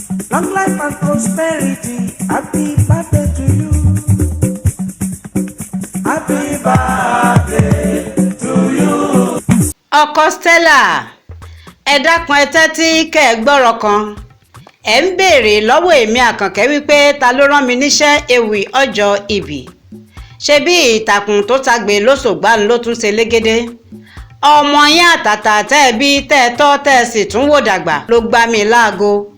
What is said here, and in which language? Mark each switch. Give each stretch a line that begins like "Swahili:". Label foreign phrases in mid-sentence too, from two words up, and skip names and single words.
English: Long life and prosperity, happy birthday to you. Happy birthday to you.
Yoruba: Ọkọ Stella, ẹ dákun ẹ tẹ́tí kẹ́ ẹ gbọ́rọ̀ kan. Ẹ ń béèrè lọ́wọ́ èmi Àkànkẹ́ wípé ta ló rán mi níṣẹ́ ewì ọjọ́ ìbí. Ṣebí ìtàkùn tó tagbe lóṣògbà ló tún ṣe légede? Ọmọ yín àtàtà tẹ́ ẹ bí, tẹ́ ẹ tọ́, tẹ́ ẹ sì tún wò dàgbà ló gbá mi láago.